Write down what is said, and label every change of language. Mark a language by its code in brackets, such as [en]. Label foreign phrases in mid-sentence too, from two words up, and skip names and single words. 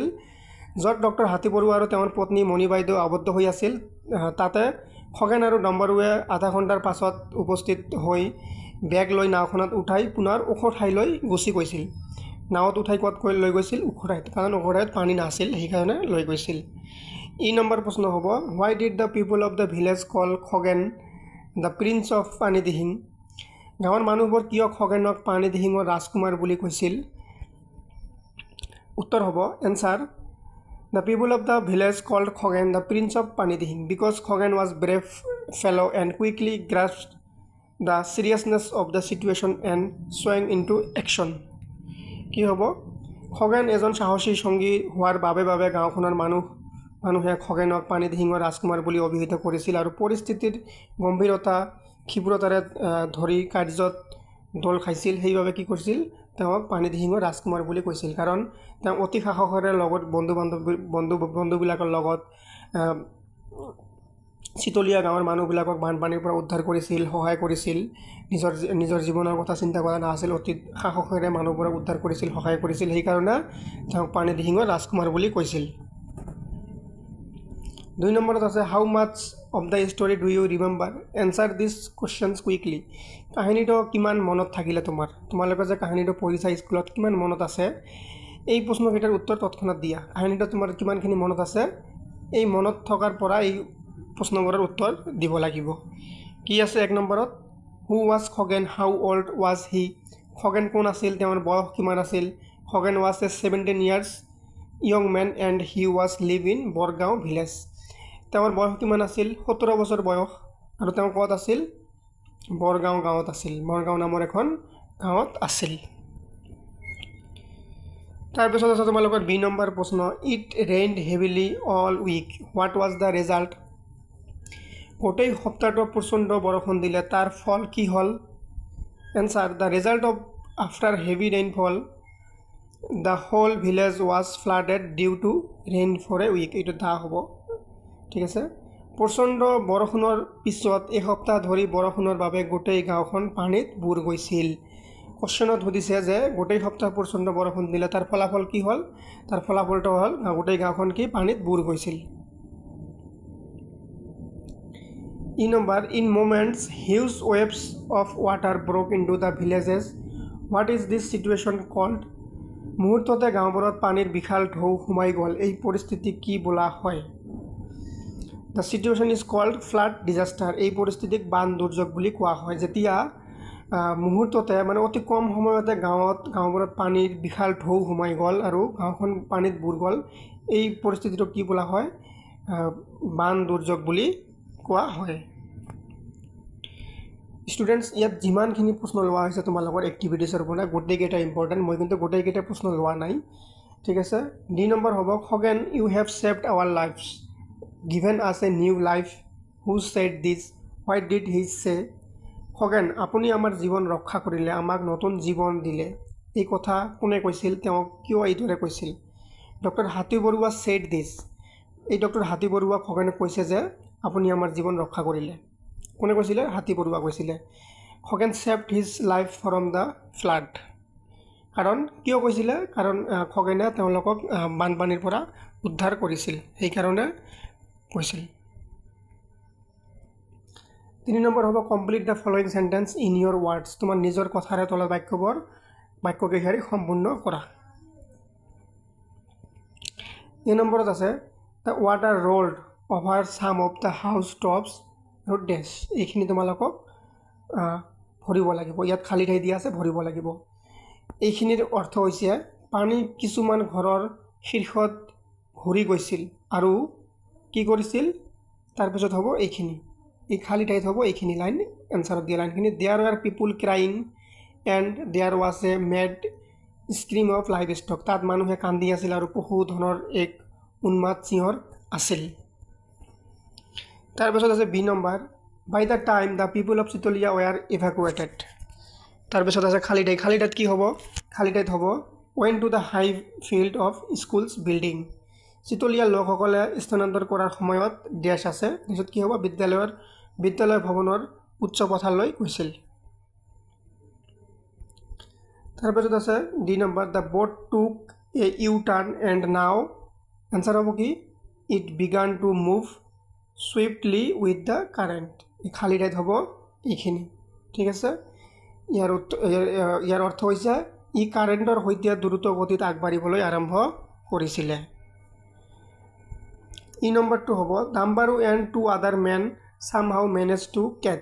[as] য'ত ডক্টৰ হাতী বৰুৱা আৰু তেওঁৰ পত্নী মণি বাইদেউ আবদ্ধ হৈ আছিল তাতে খগেন আৰু ডম্বৰুৱে আধা ঘণ্টাৰ পাছত উপস্থিত হৈ বেগ লৈ নাওখনত উঠাই পুনৰ ওখ ঠাইলৈ গুচি গৈছিল। নাৱত উঠাই ক'ত লৈ গৈছিল উখৰাইত কাৰণ উখৰাইত পানী নাছিল সেইকাৰণে লৈ গৈছিল ই নম্বৰ প্ৰশ্ন হ'ব [en] why did the people of the village call খগেন the prince of [as] পানী দিহিং গাঁৱৰ মানুহবোৰ কিয় খগেনক পানী দিহিঙৰ ৰাজকুমাৰ বুলি কৈছিল উত্তৰ হ'ব [en] এনসাৰ the people of the village called খগেন the prince of পানী দিহিং because খগেন was brave fellow and quickly grasped the seriousness of the situation and swung into action [as] কি হ'ব খগেন এজন সাহসী সঙ্গী হোৱাৰ বাবে গাঁওখনৰ মানুহে খগেনক পানী দিহিঙৰ ৰাজকুমাৰ বুলি অভিহিত কৰিছিল আৰু পৰিস্থিতিৰ গম্ভীৰতা ক্ষিপ্ৰতাৰে ধৰি কাৰ্যত দল খাইছিল সেইভাবে কি কৰিছিল তেওঁক পানী দিহিঙৰ ৰাজকুমাৰ বুলি কৈছিল কাৰণ তেওঁ অতি সাহসেৰে লগত বন্ধুবিলাকৰ লগত চিতলিয়া গাঁৱৰ মানুহবিলাকক বানপানীৰ পৰা উদ্ধাৰ কৰিছিল সহায় কৰিছিল নিজৰ জীৱনৰ কথা চিন্তা কৰা নাছিল অতি সাহসেৰে মানুহবোৰক উদ্ধাৰ কৰিছিল সহায় কৰিছিল সেই কাৰণে তেওঁক পানী দিহিঙৰ ৰাজকুমাৰ বুলি কৈছিল 2 নম্বৰত আছে [en] how much of the story do you remember answer these questions quickly [as] কাহিনীটো কিমান মনত থাকিলে তোমালোকে যে কাহিনীটো পঢ়িছা স্কুলত কিমান মনত আছে এই প্ৰশ্নকেইটাৰ উত্তৰ তৎক্ষণাত দিয়া কাহিনীটো তোমাৰ কিমানখিনি মনত আছে এই মনত থকাৰ পৰা এই প্ৰশ্নবোৰৰ উত্তৰ দিব লাগিব কি আছে 1 নম্বৰত [en] who was Khagen how old was he [as] খগেন কোন আছিল তেওঁৰ বয়স কিমান আছিল [en] Khagen was a 17 years young man and he was live in Borgaon village [as] তেওঁৰ বয়স কিমান আছিল 17 বছৰ বয়স আৰু তেওঁ ক'ত আছিল বৰগাঁও গাঁৱত আছিল বৰগাঁও নামৰ এখন গাঁৱত আছিল তাৰ পিছত আছে তোমালোকৰ বি নম্বৰ প্ৰশ্ন [en] it rained heavily all week what was the result [as] গোটেই সপ্তাহটো প্ৰচণ্ড বৰষুণ দিলে তাৰ ফল কি হ'ল [en] answer the result of after heavy rainfall the whole village was flooded due to rain for a week [as] এইটো দা হ'ব ঠিক আছে প্ৰচণ্ড বৰষুণৰ পিছত এসপ্তাহ ধৰি বৰষুণৰ বাবে গোটেই গাঁওখন পানীত বুৰ গৈছিল কোশ্চনত সুধিছে যে গোটেই সপ্তাহ প্ৰচণ্ড বৰষুণ দিলে তাৰ ফলাফল কি হ'ল তাৰ ফলাফলটো হ'ল গোটেই গাঁওখন কি পানীত বুৰ গৈছিল ই নম্বৰ [en] in moments huge waves of water broke into the villages what is this situation called [as] মুহূৰ্ততে গাঁওবোৰত পানীৰ বিশাল ঢৌ সোমাই গ'ল এই পৰিস্থিতি কি বোলা হয় [en] The situation is called flood disaster [as] এই পৰিস্থিতিক বান দুৰ্যোগ বুলি কোৱা হয় যেতিয়া মুহূৰ্ততে মানে অতি কম সময়তে গাঁওবোৰত পানীৰ বিশাল ঢৌ সোমাই গ'ল আৰু গাঁওখন পানীত বুৰ গ'ল এই পৰিস্থিতিটো কি বোলা হয় বান দুৰ্যোগ বুলি কোৱা হয় ষ্টুডেন্টস ইয়াত যিমানখিনি প্ৰশ্ন লোৱা হৈছে তোমালোকৰ এক্টিভিটিছৰ পৰা গোটেইকেইটা ইম্পৰ্টেণ্ট মই কিন্তু গোটেইকেইটা প্ৰশ্ন লোৱা নাই ঠিক আছে ডি নম্বৰ হ'ব খগেন [en] you have saved our lives given us a new life who said this why did he say খগেন [as] আপুনি আমাৰ জীৱন ৰক্ষা কৰিলে আমাক নতুন জীৱন দিলে এই কথা কোনে কৈছিল তেওঁ কিয় এইদৰে কৈছিল ডক্টৰ হাতী বৰুৱা [en] said this [as] এই ডক্টৰ হাতী বৰুৱা খগেনে কৈছে যে আপুনি আমাৰ জীৱন ৰক্ষা কৰিলে কোনে কৈছিলে হাতী বৰুৱা কৈছিলে খগেন [en] saved his life from the flood [as] কাৰণ কিয় কৈছিলে কাৰণ খগেনে তেওঁলোকক বানপানীৰ পৰা উদ্ধাৰ কৰিছিল সেই কাৰণে কৈছিল 3 নম্বৰ হ'ব [en] complete the following sentence in your words [as] তোমাৰ নিজৰ কথাৰে তলৰ বাক্যকেইখাৰি সম্পূৰ্ণ কৰা এই নম্বৰত আছে [en] the water rolled over some of the house tops [as] আৰু ডেশ এইখিনি তোমালোকক ভৰিব লাগিব ইয়াত খালি ঠাই দিয়া আছে ভৰিব লাগিব এইখিনিৰ অৰ্থ হৈছে পানী কিছুমান ঘৰৰ শীৰ্ষত ঘূৰি গৈছিল আৰু কি কৰিছিল তাৰ পিছত হ'ব এইখিনি এই খালি ঠাইত হ'ব এইখিনি লাইন এনসাৰত দিয়া লাইনখিনি দেয়াৰ [en] are people crying and there was a mad scream of live stock [as] তাত মানুহে কান্দি আছিল আৰু পশুধনৰ এক উন্মাদ চিঞৰ আছিল তাৰপিছত আছে বি নম্বৰ [en] by the time the people of Chitalia were evacuated [as] তাৰপিছত আছে খালি ঠাইত কি হ'ব খালি ঠাইত হ'ব [en] went to the high field of schools building [as] চিতলিয়াৰ লোকসকলে স্থানান্তৰ কৰাৰ সময়ত ডেশ আছে তাৰপিছত কি হ'ব বিদ্যালয় ভৱনৰ উচ্চ পথাৰলৈ গৈছিল তাৰপিছত আছে ডি নম্বৰ [en] the boat took a U turn and now answer [as] হ'ব কি [en] it began to move swiftly with the current [as] এই খালি ঠাইত হ'ব এইখিনি ঠিক আছে ইয়াৰ অৰ্থ হৈছে ই কাৰেণ্টৰ সৈতে দ্ৰুত গতিত আগবাঢ়িবলৈ আৰম্ভ কৰিছিলে। ই নম্বৰটো হ'ব [en] Dambaru and two other men somehow manage to catch.